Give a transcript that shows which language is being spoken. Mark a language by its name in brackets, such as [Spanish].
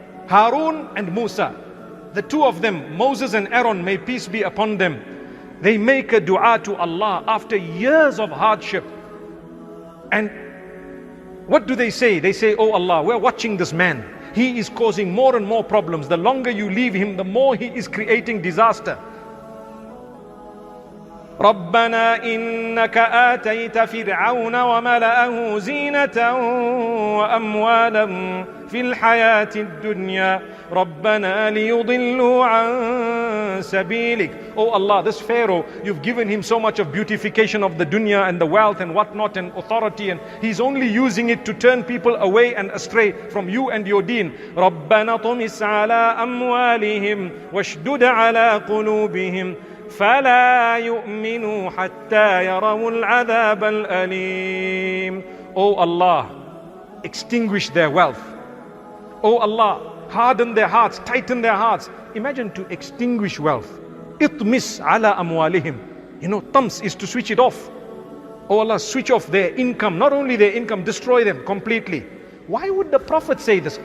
[English] Harun and Musa, the two of them, Moses and Aaron, may peace be upon them, they make a dua to Allah after years of hardship. And what do they say? They say, oh Allah, we're watching this man. He is causing more and more problems. The longer you leave him, the more he is creating disaster. [Arabic] ربنا إنك آتيت فرعون وملأه زينة وأموالا في الحياة الدنيا ربنا ليضلوا عن سبيلك. [English] Oh Allah, this Pharaoh, you've given him so much of beautification of the dunya and the wealth and whatnot and authority, and he's only using it to turn people away and astray from you and your deen. [Arabic] ربنا طمس على أموالهم واشدد على قلوبهم فلا يؤمنوا حتى يروا العذاب الأليم. [English] Oh Allah, extinguish their wealth. Oh Allah, harden their hearts, tighten their hearts. Imagine to extinguish wealth. [Arabic] Itmis ala amwalihim. [English] You know, tams is to switch it off. Oh Allah, switch off their income. Not only their income, destroy them completely. Why would the Prophet say this?